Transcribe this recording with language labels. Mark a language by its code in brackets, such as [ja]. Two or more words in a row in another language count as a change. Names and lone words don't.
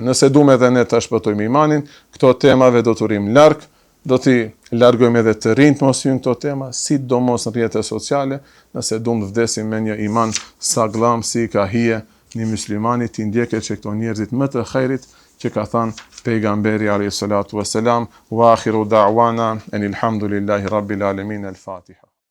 [sq] Nëse duam edhe ne të shpëtojmë imanin, këto temave do të urim larg, do t'i largojmë edhe të rinjt mos hyjnë këto tema, sidomos në rrjetet sociale, nëse duam të vdesim me një iman saglam si ka hije një muslimani, t'i ndjekë që këto njerëzit më të hajrit që ka thënë pejgamberi [ar] عليه الصلاة والسلام, وآخر دعوانا أن الحمد لله رب العالمين, [sq] al-Fatiha.